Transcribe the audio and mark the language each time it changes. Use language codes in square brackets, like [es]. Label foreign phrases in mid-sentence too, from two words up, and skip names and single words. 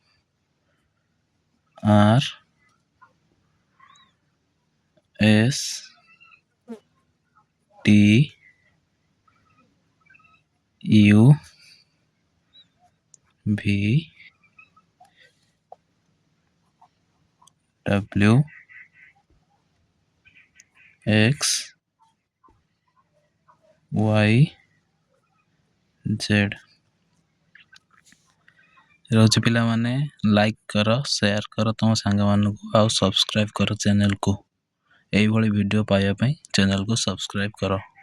[en] R S T U V W X Y Z। [or] ରହୁଛି ପିଲାମାନେ, ଲାଇକ୍ କର, ସେୟାର କର ତୁମ ସାଙ୍ଗମାନଙ୍କୁ, ଆଉ ସବସ୍କ୍ରାଇବ୍ କର ଚ୍ୟାନେଲକୁ। ଏଇଭଳି ଭିଡ଼ିଓ ପାଇବା ପାଇଁ ଚ୍ୟାନେଲକୁ ସବସ୍କ୍ରାଇବ୍ କର।